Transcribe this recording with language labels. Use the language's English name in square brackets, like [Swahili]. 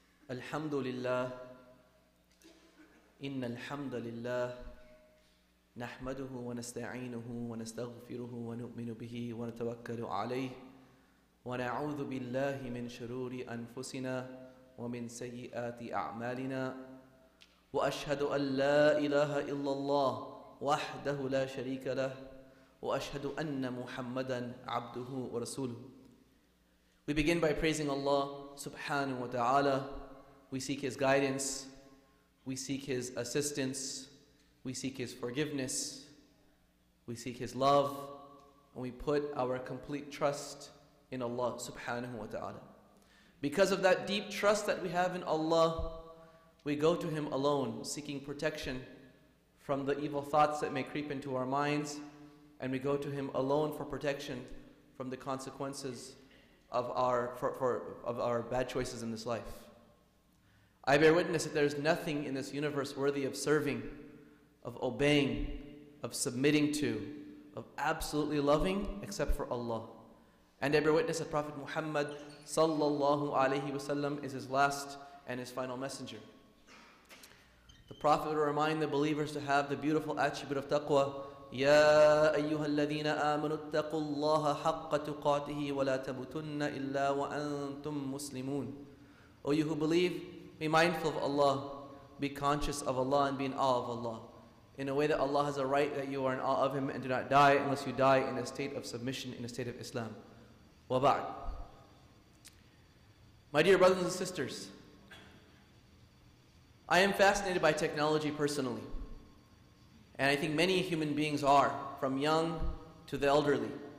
[Arabic] الحمد لله إن الحمد لله نحمده ونستعينه ونستغفره ونؤمن به ونتوكل عليه ونعوذ بالله من شرور أنفسنا ومن سيئات أعمالنا وأشهد أن لا إله إلا الله وحده لا شريك له وأشهد أن محمدا عبده ورسوله. [English] We begin by praising Allah subhanahu wa ta'ala. We seek His guidance, we seek His assistance, we seek His forgiveness, we seek His love, and we put our complete trust in Allah subhanahu wa ta'ala. Because of that deep trust that we have in Allah, we go to Him alone, seeking protection from the evil thoughts that may creep into our minds, and we go to Him alone for protection from the consequences of our bad choices in this life. I bear witness that there is nothing in this universe worthy of serving, of obeying, of submitting to, of absolutely loving except for Allah. And I bear witness that Prophet Muhammad sallallahu alaihi wasallam is his last and his final messenger. The Prophet will remind the believers to have the beautiful attribute of taqwa. [Arabic] يا أيها الذين آمنوا اتقوا الله حق تقاته ولا تموتن إلا وأنتم مسلمون. [English] O you who believe, be mindful of Allah, be conscious of Allah, and be in awe of Allah, in a way that Allah has a right that you are in awe of Him, and do not die unless you die in a state of submission, in a state of Islam. Wa ba'd. My dear brothers and sisters, I am fascinated by technology personally, and I think many human beings are, from young to the elderly.